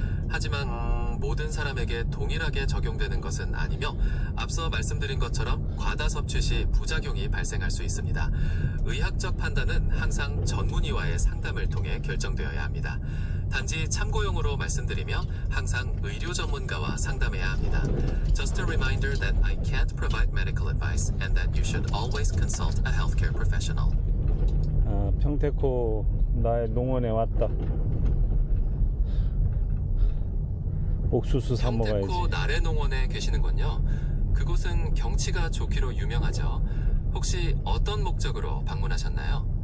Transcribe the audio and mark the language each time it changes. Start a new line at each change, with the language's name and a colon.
Korean: 하지만 모든 사람에게 동일하게 적용되는 것은 아니며 앞서 말씀드린 것처럼 과다 섭취 시 부작용이 발생할 수 있습니다. 의학적 판단은 항상 전문의와의 상담을 통해 결정되어야 합니다. 단지 참고용으로 말씀드리며 항상 의료 전문가와 상담해야 합니다.
English: Just a reminder that I can't provide medical advice and that you should always consult a healthcare professional.
Korean: 아, 평택호 나의 농원에 왔다. 옥수수 사 먹어야지. 평택호 나래농원에 계시는군요. 그곳은 경치가 좋기로 유명하죠. 혹시 어떤 목적으로 방문하셨나요?